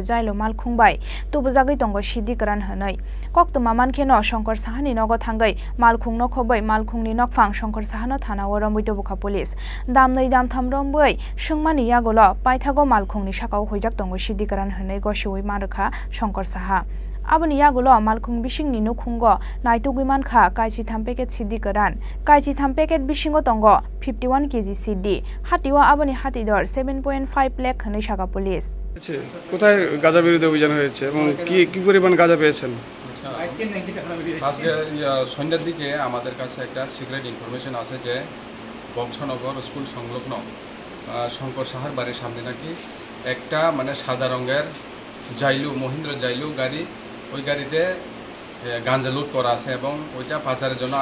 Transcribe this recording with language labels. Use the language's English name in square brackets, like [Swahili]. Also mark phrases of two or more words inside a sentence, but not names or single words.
[Kok Borok] Jailo Malkhungbai tubujagui tongo siddi karan hanai Koktoma mankheno Shankar Sahani nogo thangai malkhungno khobai malkhungni nokphang Shankar Sahano thana warambui tobukha police damnai damtham rombui sungmani yagolo paithago malkhungni sakao huijak tongo siddi karan hanai gosiui markha Shankar Saha Aboni yagulo malkhung bisingni nukhungo naitugui mankha kaisi tham packet siddi karan kaisi tham packet bisingo tongo 51 kg siddi hatiwa aboni hatidor 7.5 lakh hanai saka police [Bangla] কোথায় গাঁজা বিরোধী অভিযান হয়েছে এবং কি পরিমাণ গাঁজা পেয়েছেন আজকে সন্ধ্যার দিকে আমাদের কাছে একটা [English] secret information [Bangla] আছে যে বংশনগর স্কুল সংলগ্ন শঙ্কর সাহার বাড়ির সামনে নাকি একটা মানে সাদা রঙের জাইলু মহিন্দ্রা জাইলু গাড়ি ওই গাড়িতে গাঁজা লুট করা আছে এবং ওইটা পাচারের জন্য